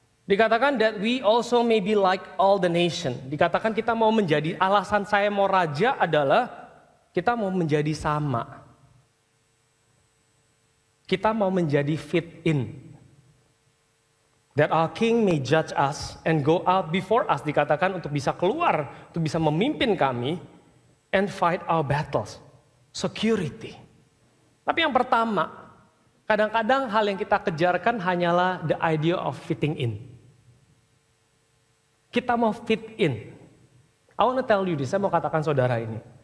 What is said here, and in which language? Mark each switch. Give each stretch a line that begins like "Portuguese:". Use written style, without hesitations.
Indonesian: Dikatakan
English: that we also may be like all the nation.
Indonesian: Dikatakan kita mau menjadi, alasan saya mau raja adalah kita mau menjadi sama. Kita mau menjadi
English: fit in. That our king may judge us and go out before us.
Indonesian: Dikatakan untuk bisa keluar, untuk bisa memimpin kami
English: and fight our battles.
Indonesian: Security. Tapi yang pertama, kadang-kadang hal yang kita kejarkan hanyalah
English: the idea of fitting in.
Indonesian: Kita mau
English: fit in. I want to tell you this,
Indonesian: saya mau katakan saudara ini.